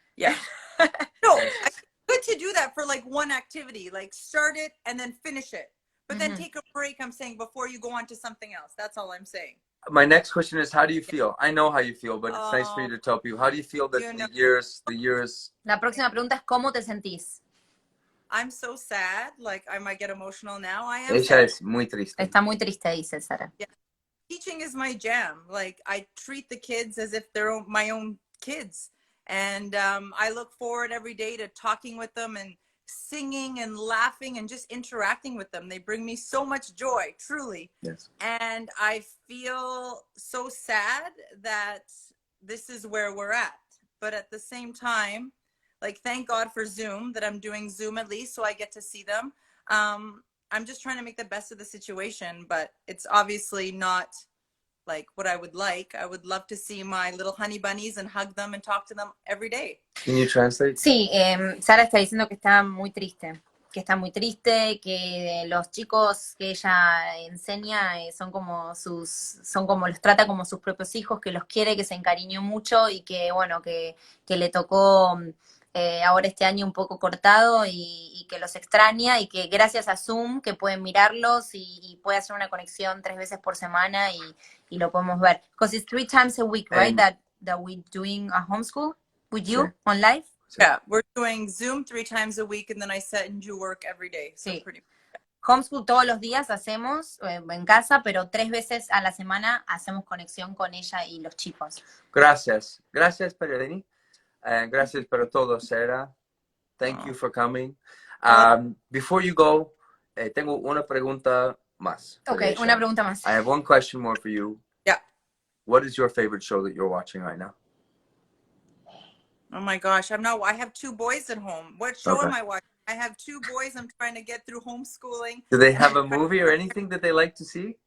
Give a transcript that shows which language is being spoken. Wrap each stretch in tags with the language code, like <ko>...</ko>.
<en>Yeah. No, it's good to do that for like one activity, like start it and then finish it. But then take a break, I'm saying, before you go on to something else. That's all I'm saying. My next question is, how do you feel? I know how you feel, but it's nice for you to tell people. How do you feel that the years...</en> <es>La próxima pregunta es, ¿cómo te sentís?</es> <en>I'm so sad. Like, I might get emotional now. I am</en> <es>Ella</es> <en>sad.</en> <es>es muy triste. Está muy triste, dice Sara.</es> <en>Yeah. Teaching is my jam. Like, I treat the kids as if they're my own kids. And I look forward every day to talking with them and singing and laughing and just interacting with them. They bring me so much joy, truly. Yes. And I feel so sad that this is where we're at. But at the same time, like, thank God for Zoom, that I'm doing Zoom at least, so I get to see them. I'm just trying to make the best of the situation, but it's obviously not like what I would like. I would love to see my little honey bunnies and hug them and talk to them every day. Can you translate?</en> <es>Sí, Sara está diciendo que está muy triste, que los chicos que ella enseña son como los trata como sus propios hijos, que los quiere, que se encariñó mucho y que bueno, que le tocó ahora este año un poco cortado y que los extraña y que gracias a Zoom que pueden mirarlos y puede hacer una conexión 3 veces por semana y lo podemos ver.</es> <en>Because it's 3 times a week, right? That we're doing a homeschool with you on live? Yeah, we're doing Zoom 3 times a week and then I send you work every day. So</en> <es>Sí.</es> <en>pretty.</en> <es>Homeschool todos los días hacemos en casa, pero 3 veces a la semana hacemos conexión con ella y los chicos. Gracias. Gracias, Pererini. Gracias por todo, Sarah.</es> <en>Thank you for coming. Before you go,</en> <es>tengo una pregunta más. Okay, una pregunta más.</es> <en>I have one question more for you. Yeah. What is your favorite show that you're watching right now? Oh my gosh, I have 2 boys at home. What show am I watching? I have 2 boys. I'm trying to get through homeschooling. Do they have a movie or anything that they like to see?</en>